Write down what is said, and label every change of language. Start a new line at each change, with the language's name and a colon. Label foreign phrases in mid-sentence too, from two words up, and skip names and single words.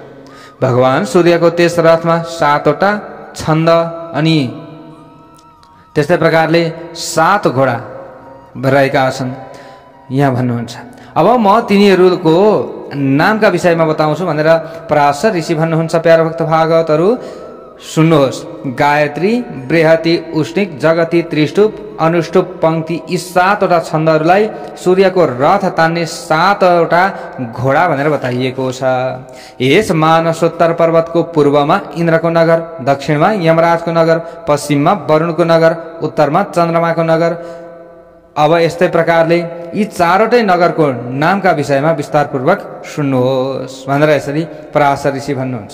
Nepali: भगवान सूर्यको त्यस रथमा 7वटा छन्द अनि त्यस्तै प्रकारले 7 घोडा रहेका छन् यहाँ भन्नुहुन्छ। अब म तिनीहरूको नामका विषयमा बताउँछु भनेर पराशर ऋषि भन्नुहुन्छ। प्यारा भक्त भागवतहरू सुन्नुहोस्। गायत्री, बृहति, उष्णिक, जगती, त्रिष्टुप, अनुष्टुप, पंक्ति यी 7वटा छन्दहरूलाई सूर्यको रथ तान्ने 7वटा घोडा भनेर बताइएको छ। यस मानसोत्तर पर्वतको पूर्वमा इन्द्रको नगर, दक्षिणमा यमराजको नगर, पश्चिममा वरुणको नगर, उत्तरमा चन्द्रमाको नगर। अब यस्तै प्रकारले यी 4वटै नगरको नामका विषयमा विस्तारपूर्वक सुन्नुहोस् भनेर यसरी पराशर ऋषि भन्नुहुन्छ।